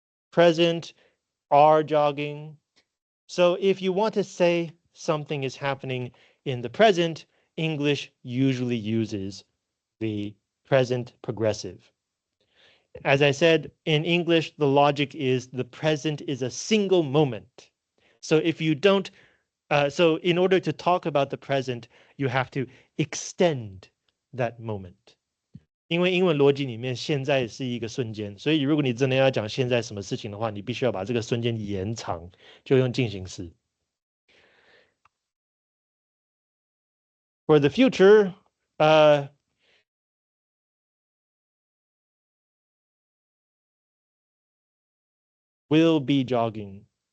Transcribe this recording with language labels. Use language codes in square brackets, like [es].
[en] Present, are jogging. So if you want to say something is happening in the present, English usually uses the present progressive. As I said, in English, the logic is the present is a single moment. So if you don't, so in order to talk about the present, you have to extend that moment. [zh] 因为英文逻辑里面，现在是一个瞬间，所以如果你真的要讲现在什么事情的话，你必须要把这个瞬间延长，就用进行时。 [en] For the future, will be jogging.